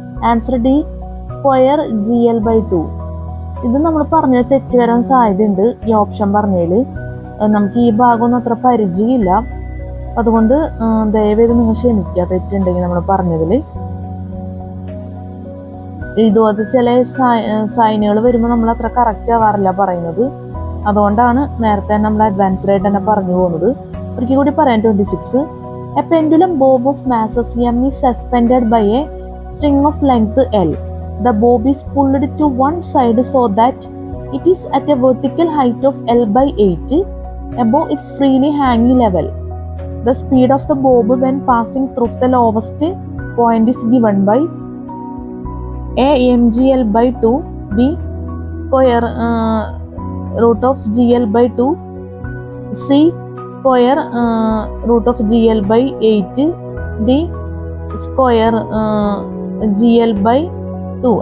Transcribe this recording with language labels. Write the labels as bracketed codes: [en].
[en] Answer D square gl/2. [ml] ഇത് നമ്മൾ പറഞ്ഞത് തെറ്റ് വരാൻ സാധ്യതയുണ്ട്. ഈ ഓപ്ഷൻ പറഞ്ഞതിൽ നമുക്ക് ഈ ഭാഗമൊന്നും അത്ര പരിചയമില്ല. അതുകൊണ്ട് ദയവേത് നിങ്ങൾ ക്ഷമിക്കുക തെറ്റുണ്ടെങ്കിൽ നമ്മൾ പറഞ്ഞതിൽ. ഇതുപോലത്തെ ചില സൈനുകൾ വരുമ്പോൾ നമ്മൾ അത്ര കറക്റ്റ് ആവാറില്ല പറയുന്നത്. അതുകൊണ്ടാണ് നേരത്തെ തന്നെ നമ്മൾ അഡ്വാൻസ്ഡ് ആയിട്ട് തന്നെ പറഞ്ഞു പോകുന്നത്. ഒരിക്കൽ കൂടി പറയാം 26. [en] A pendulum bob of masses m is suspended by a string of length L. The bob is pulled to one side so that it is at a vertical height of L/8 above its freely hanging level. The speed of the bob when passing through the lowest point is given by A mgl/2, B square root of gl/2, C square root of gl/8, D square gl/2.